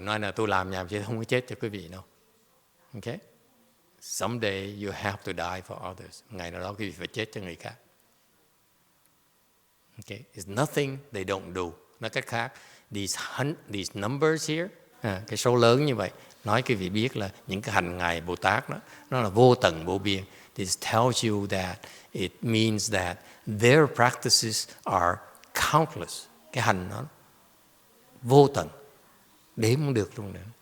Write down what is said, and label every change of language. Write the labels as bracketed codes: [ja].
[vi] Nói là tôi làm nhảm chứ không có chết cho quý vị đâu. [en] Okay? Someday you have to die for others. [vi] Ngày nào đó quý vị phải chết cho người khác. [en] Okay? It's nothing they don't do. [vi] Nói cách khác, [en] these numbers here, [vi] cái số lớn như vậy, nói quý vị biết là những cái hành Ngài Bồ Tát đó, nó là vô tận vô biên. [en] This tells you that it means that their practices are countless. [vi] Cái hành nó vô tận, đếm không được luôn nữa.